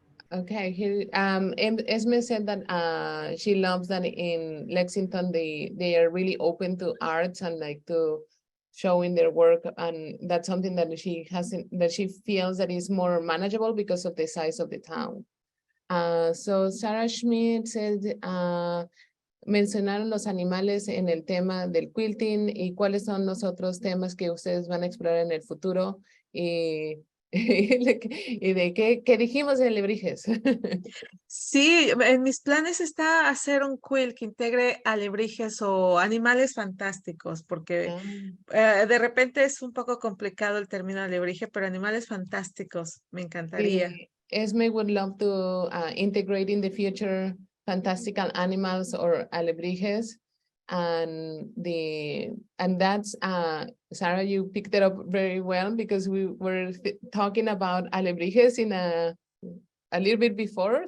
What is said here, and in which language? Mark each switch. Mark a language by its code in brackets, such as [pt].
[en] Okay, here Esme said that she loves that in Lexington they are really open to arts and like to showing their work, and that's something that she feels that is more manageable because of the size of the town. So Sarah Schmidt said [es] mencionaron los animales en el tema del quilting, y cuáles son los otros temas que ustedes van a explorar en el futuro, y y de qué dijimos de alebrijes. Sí, en mis planes está hacer un quilt que integre alebrijes o animales fantásticos, porque de repente es un poco complicado el término alebrije, pero animales fantásticos me encantaría. [en] Esme would love to integrate in the future fantastical animals or alebrijes, and that's Sarah, you picked it up very well, because we were talking about alebrijes in a little bit before.